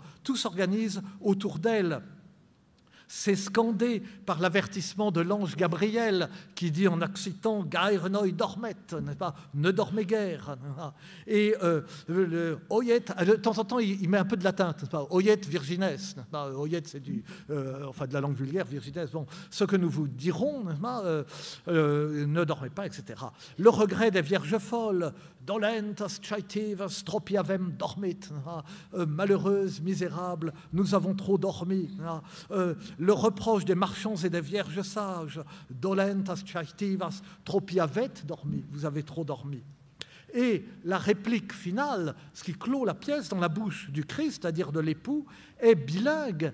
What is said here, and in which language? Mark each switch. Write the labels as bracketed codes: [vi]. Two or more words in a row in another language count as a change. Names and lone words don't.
[fr] Tout s'organise autour d'elle. C'est scandé par l'avertissement de l'ange Gabriel qui dit en occitan « [oc] Gair noi dormet [fr] », n'est-ce pas, « ne dormez guère ». Et oyet, de temps en temps, il met un peu de latin, n'est-ce pas, « [la] oyet virgines [fr] », n'est-ce pas, « oyet » c'est de la langue vulgaire, « virgines », bon, ce que nous vous dirons, n'est-ce pas, ne dormez pas, etc. Le regret des vierges folles, « [oc] dolentas chaetivas tropiavem dormit », [fr] malheureuse, misérable, nous avons trop dormi. Le reproche des marchands et des vierges sages, « [oc] dolentas chaetivas tropiavet dormi [fr] », vous avez trop dormi. Et la réplique finale, ce qui clôt la pièce dans la bouche du Christ, c'est-à-dire de l'époux, est bilingue